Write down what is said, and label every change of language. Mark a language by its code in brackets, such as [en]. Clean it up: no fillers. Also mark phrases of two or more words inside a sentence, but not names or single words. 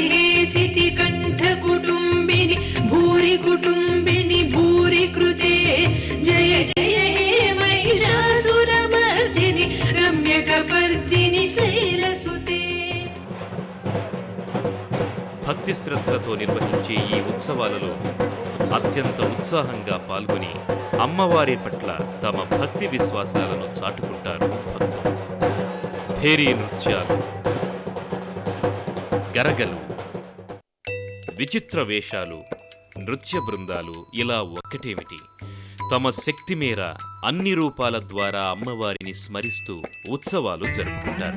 [sa] हेसिति कंठ कुटुंबिनी भूरि कुटुंबिनी भूरि कृते जय जय हे महिषासुरमर्दिनी रम्यकपर्दिनी शैलसुते. [te] భక్తి శ్రద్ధలతో నిర్వహించే ఈ ఉత్సవాలలో అత్యంత ఉత్సాహంగా పాల్గొని అమ్మవారి పట్ల తమ భక్తి విశ్వాసాలను చాటుకుంటారు భక్తులు. భేరీ నృత్యాలు, గరగలు, విచిత్ర వేషాలు, నృత్య బృందాలు ఇలా ఒక్కటేమిటి, తమ శక్తి మేర అన్ని రూపాల ద్వారా అమ్మవారిని స్మరిస్తూ ఉత్సవాలు జరుపుకుంటారు.